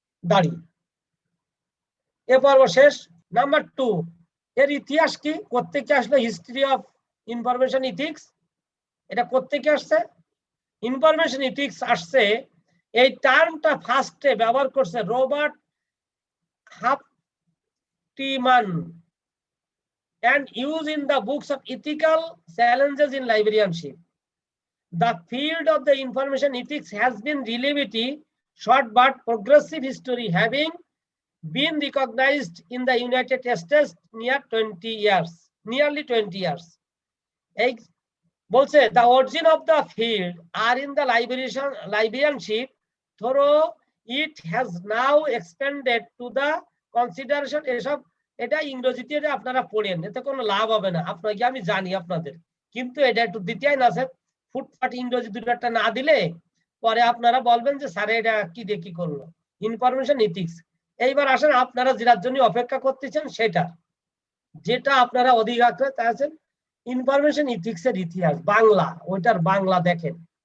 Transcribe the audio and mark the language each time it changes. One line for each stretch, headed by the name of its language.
Bangla: দাঁড়িয়ে এ পর্ব শেষ। নাম্বার 2, এর ইতিহাস কি, কোত্থেকে আসলো হিস্ট্রি অফ ইনফরমেশন ইথিক্স? এটা কোত্থেকে আসছে? ইনফরমেশন ইথিক্স আসছে, এই টার্মটা ফার্স্টে ব্যবহার করছে Robert হাফটিমান
English: and used in the books of ethical challenges in librarianship. The field of the information ethics has been relatively short but progressive history, having been recognized in the United States nearly 20 years.
Bangla: বলছে
English: the origin of the field are in the librarianship, though it has now expanded to the consideration.
Bangla: এসব এটা ইংরেজিতে আপনারা পড়েন, এতে কোনো লাভ হবে না আপনাকে, আমি জানি আপনাদের, কিন্তু এটা একটু দিতেই না স্যার, ফুটফাট ইংরেজি দুটো একটা না দিলে পরে আপনারা বলবেন যে স্যার এটা কি দিয়ে কি করলো। ইনফরমেশন ইথিক্স, এইবার আসেন আপনারা যেটার জন্য অপেক্ষা করতেছেন সেটা, যেটা আপনারা অধিক আগ্রহে আছেন, ইনফরমেশন ইথিক্স এর ইতিহাস বাংলা, ওইটার বাংলা দেখেন।